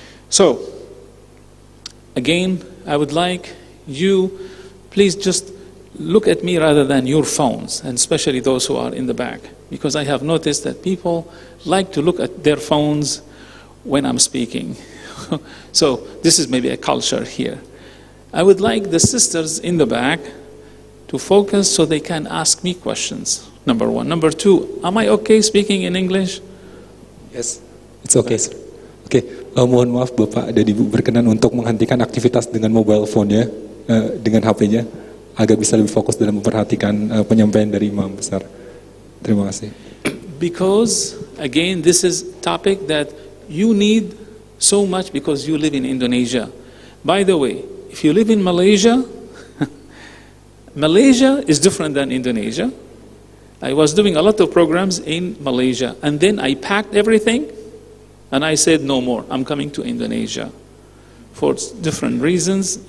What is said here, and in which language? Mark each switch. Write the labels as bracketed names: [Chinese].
[English] So, again, I would like you, please just look at me rather than your phones, and especially those who are in the back, because I have noticed that people like to look at their phones when I'm speaking. So this is maybe a culture here. I would like the sisters in the back to focus so they can ask me questions, number one. Number two, am I okay speaking in English? Yes, it's okay, sir. [Indonesian] Oke, mohon maaf Bapak dan Ibu berkenan untuk menghentikan aktivitas dengan mobile phone-nya, dengan HP-nya, agar bisa lebih fokus dalam memperhatikan penyampaian dari Imam Besar. Terima kasih. [English] Because, again, this is topic that you need so much because you live in Indonesia. By the way, if you live in Malaysia, Malaysia is different than Indonesia. I was doing a lot of programs in Malaysia, and then I packed everything and I said no more, I'm coming to Indonesia for different reasons.